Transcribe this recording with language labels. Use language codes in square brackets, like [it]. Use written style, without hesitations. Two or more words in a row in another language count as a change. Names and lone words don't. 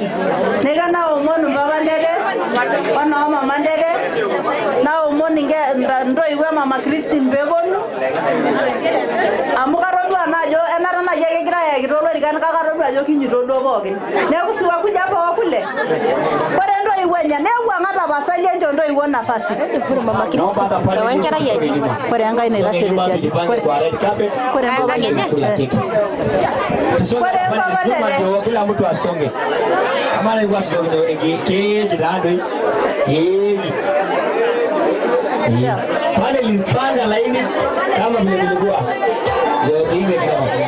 [mas] Neika naomonu mpapa ndede onoo mama ndede naomonu ntoiwuo mama Christine peeponu amu katodua naa ajo enata naaji ake egira ayaki toolorikan kake katodua ajo kinyito duo pookin. Neeku [sw] siwakuja hapa wakule. [mas] Ore ntoiwuo enye newuang'a tapasali encho ntoiwuo nafasi. Ore enkai naitashe tesiadi. Ore mpapa lenye. Ore mpapa lenye. [sw] Kila mtu asonge. Kama ni kwa sababu [mas] keji dadu. [sw] Pande lispanga laini kama vile vilikuwa. Ndio hivi kwa.